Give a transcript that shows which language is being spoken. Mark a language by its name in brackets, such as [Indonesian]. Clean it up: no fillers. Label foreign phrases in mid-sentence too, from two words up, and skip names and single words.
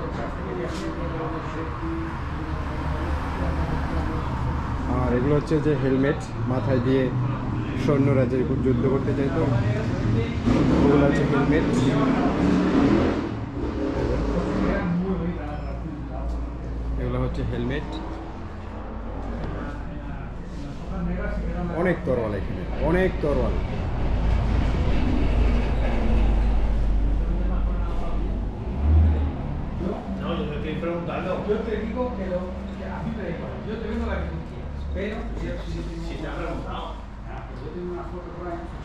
[Bangla] আর এগুলো হচ্ছে যে হেলমেট, মাথায় দিয়ে সৈন্যরা যে যুদ্ধ করতে চাইতো, ওগুলো হচ্ছে হেলমেট। এগুলো হচ্ছে হেলমেট। অনেক তরোয়াল এখানে, অনেক তরোয়াল। [Spanish] No, yo te estoy preguntando. Yo te digo que a mí me da igual. Yo te vendo la que tú quieras. Pero si te ha preguntado. Yo tengo una foto por ahí.